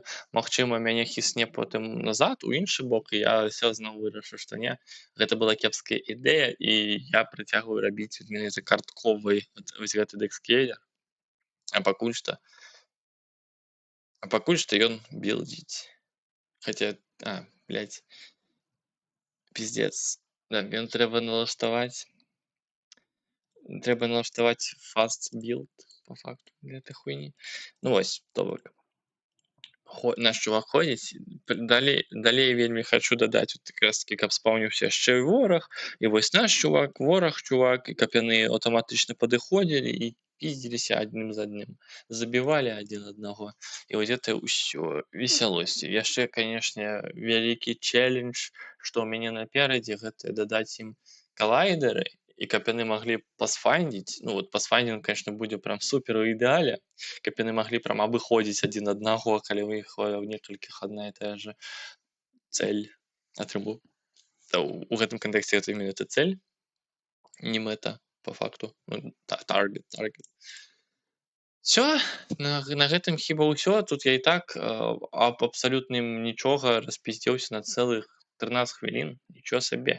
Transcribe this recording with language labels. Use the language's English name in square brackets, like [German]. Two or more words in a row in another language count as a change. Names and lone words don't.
[Belarusian] Магчыма, мяне хісне потым назад у іншы бок, і я ўсё зноў вырашу, што не, гэта была кепская ідэя, і я працягваю рабіць менавіта картковай вось гэты Dexscaler. А пакуль што ён білдзіць. [Russian] Хаця, блядь, пиздец. [Belarusian] Да, мне трэба налаштаваць [English] fast build [Russian] по факту для этой хуйні. [Belarusian] Ну вось, то бок наш чувак ходзіць, далей вельмі хачу дадаць вот якраз такі, каб спаўніўся яшчэ і вораг, і вось наш чувак, вораг чувак, і каб яны аўтаматычна падыходзілі і пиздзіліся адным з адным, забівалі адзін аднаго, і вось гэта ўсё весялосць. Яшчэ, канешне, вялікі чэлендж, што ў мяне наперадзе, гэта дадаць ім калайдеры, і каб яны маглі пасфайндзіць, ну вот пасфайндзінг, конечно, будзе прям супер у ідэале, каб яны маглі прям абыходзіць адзін аднаго, калі ў іх у некалькіх адна і тая же цель атрыму. У гэтым кантэксце гэта менавіта цель, не мэта [Russian] по факту, [Belarusian] таргет. Всё, на гэтым хіба ўсё. Тут я і так аб абсалютным нічога распиздзеўся на цэлых 13 хвілін, нічого сабе.